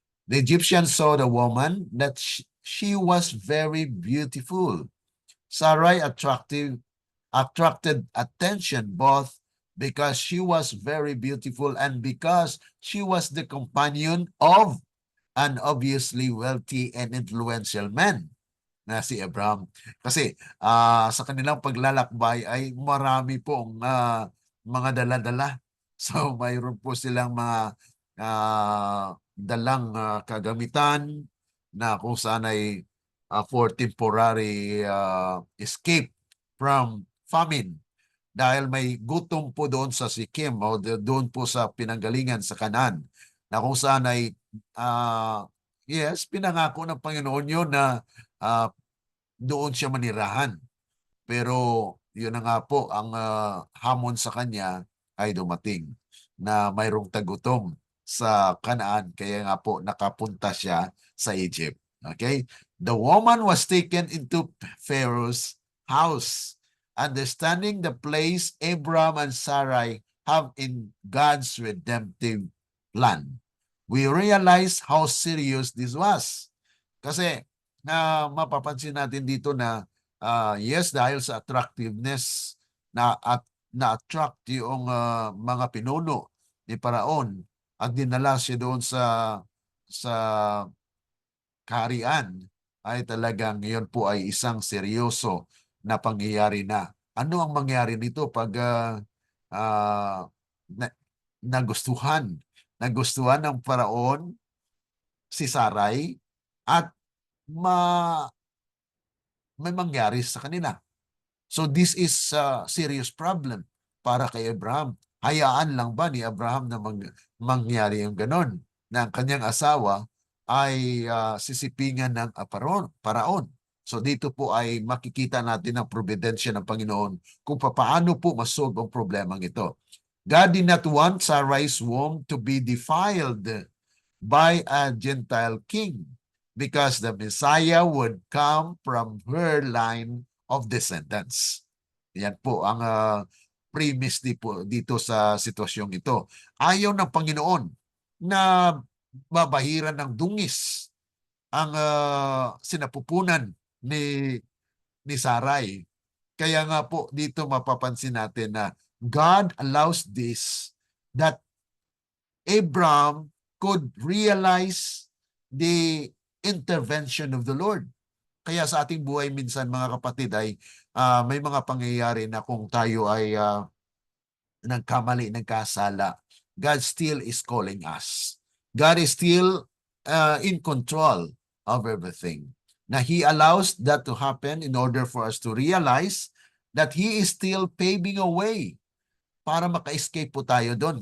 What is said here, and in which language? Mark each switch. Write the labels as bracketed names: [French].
[English] The Egyptians saw the woman that she was very beautiful. Sarai attracted attention both because she was very beautiful and because she was the companion of an obviously wealthy and influential man [Filipino] na si Abraham. Kasi sa kanilang paglalakbay ay marami pong mga dala-dala. So mayroon po silang mga dalang kagamitan na kung saan ay [English] for temporary escape from famine. [Filipino] Dahil may gutom po doon sa Sikkim o doon po sa pinanggalingan sa Canaan na kung saan ay yes, pinangako ng Panginoon yun na uh, doon siya manirahan. Pero yun na nga po, ang hamon sa kanya ay dumating na mayroong tagutom sa Canaan. Kaya nga po nakapunta siya sa Egypt. Okay? [English] The woman was taken into Pharaoh's house. Understanding the place Abraham and Sarai have in God's redemptive plan. We realize how serious this was. [Filipino] Kasi mapapansin natin dito na yes, dahil sa attractiveness na-attract yung mga pinuno ni Paraon at dinala siya doon sa kaharian ay talagang ngayon po ay isang seryoso na pangyayari na. Ano ang mangyari nito pag ah, na, nagustuhan ng Paraon si Sarai at may mangyari sa kanila? [English] So this is a serious problem [Filipino] para kay Abraham. Hayaan lang ba ni Abraham na mangyari yung ganon na ang kanyang asawa ay sisipingan ng paraon. So dito po ay makikita natin ang providensya ng Panginoon kung paano po masolve ang problemang ito. [English] God did not want Sarai's womb to be defiled by a Gentile king because the Messiah would come from her line of descendants. [Filipino] Yan po ang premise dito sa sitwasyong ito. Ayaw ng Panginoon na babahiran ng dungis ang sinapupunan ni Sarai. Kaya nga po dito mapapansin natin na [English] God allows this that Abraham could realize the intervention of the Lord. [Filipino] Kaya sa ating buhay minsan mga kapatid ay may mga pangyayari na kung tayo ay nagkamali, nagkasala, [English] God still is calling us. God is still in control of everything. [Filipino] Na [English] He allows that to happen in order for us to realize that He is still paving a way [Filipino] para maka-escape po tayo doon.